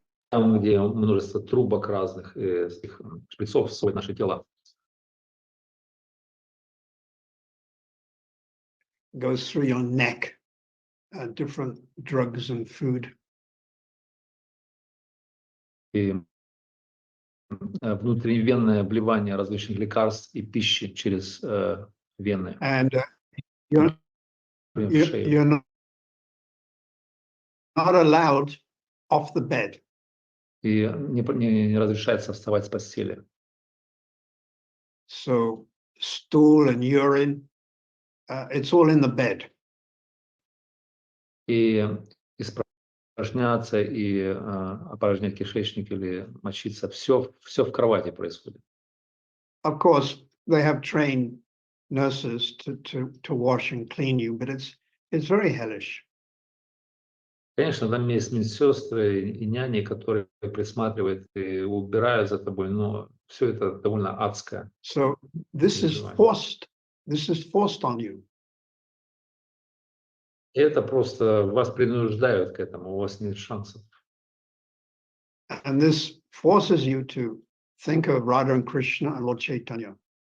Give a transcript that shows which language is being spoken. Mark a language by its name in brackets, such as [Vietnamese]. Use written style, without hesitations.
[Russian] там, где множество трубок разных, шприцов сводят наши тела. [English] goes through your neck, different drugs and food. [Russian] И внутривенное вливание различных лекарств и пищи через вены. [English] And [Russian] в [English] you're [Russian] шею. [English] not allowed off the bed. [Russian] И не разрешается вставать с постели. [English] So stool and urine, it's all in the bed. [Russian] И испражняться, и опорожнять кишечник или мочиться, все в кровати происходит. [English] Of course, they have trained nurses to wash and clean you, but it's very hellish. [Russian] Конечно, там есть медсестры и няни, которые присматривают и убирают за тобой, но все это довольно адское. [English] So this is forced on you. [Russian] И это просто вас принуждают к этому, у вас нет шансов. [English] And this forces you to think of Radha and Krishna and Lord Chaitanya.